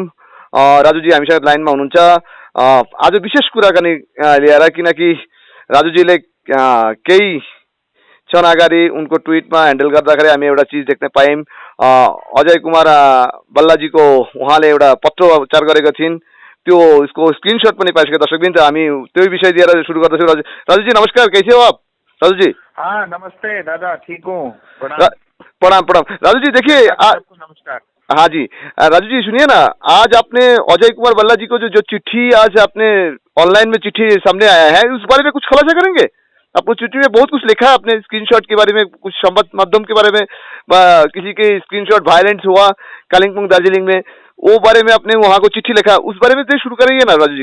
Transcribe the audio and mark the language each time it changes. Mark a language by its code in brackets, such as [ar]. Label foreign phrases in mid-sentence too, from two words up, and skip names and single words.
[ne] राजुजी हामीसँग लाइनमा हुनुहुन्छ। आज विशेष कुराकानी लिएर, किनकि राजुजीले केही क्षण अगाडि उनको ट्विटमा ह्यान्डल गर्दाखेरि हामी एउटा चिज देख्न पायौँ। अजय कुमार बल्लाजीको उहाँले एउटा पत्रोच्चार गरेका थिइन्, त्यो उसको स्क्रिनशट पनि पाइसक्यो। दर्शकवृन्द, हामी त्यो विषय लिएर सुरु गर्दछौँ। राजुजी नमस्कार, [hi] कैसे हो आप? राजुजी हाँ नमस्ते दादा, ठीक हूँ। प्रणाम प्रणाम। राजू जी देखिए, नमस्कार। हाँ जी राजू जी सुनिए ना, आज आपने अजय कुमार बल्ला जी को जो चिट्ठी आज आपने ऑनलाइन में चिट्ठी सामने आया है, उस बारे में कुछ खुलासा करेंगे? आपने चिट्ठी में बहुत कुछ लिखा है, अपने स्क्रीनशॉट के बारे में, कुछ संवाद माध्यम के बारे में, किसी के स्क्रीनशॉट वायलेंस हुआ कालिम्पोंग दार्जिलिंग में, वो बारे में आपने वहाँ को चिट्ठी लिखा, उस बारे में तो शुरू करेंगे ना राजू जी?